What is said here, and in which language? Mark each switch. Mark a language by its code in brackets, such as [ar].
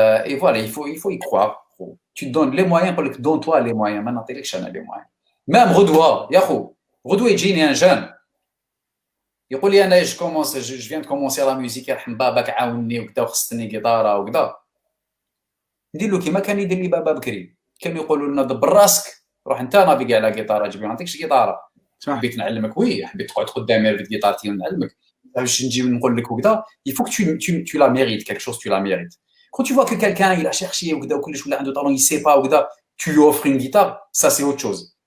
[fr] Et voilà, il faut y croire. Tu te donnes les moyens, donne-toi les moyens. Maintenant, tu as les moyens. Même Redoua, Yahoo, Redoua, il dit un jeune. Il dit, je viens de commencer la musique, [ar] يرحم باباك عاوني وكذا وخصني جيتارة وكذا. ندير له كيما كان يدير لي بابا بكري. كانوا يقولوا لنا دبر راسك، روح انت نافيكي على جيتارة، جيب ما نعطيكش جيتارة. صح حبيت نعلمك، وي حبيت تقعد قدامي رفد جيتارتي ونعلمك باش نجي نقول لك وكذا. [fr] il faut que tu la mérites quelque chose, tu la mérites. Quand tu vois que quelqu'un il a cherché [ar] وكذا وكلش ولا عنده [fr] talent, il sait pas وكذا, tu lui offres une guitare, ça c'est autre chose.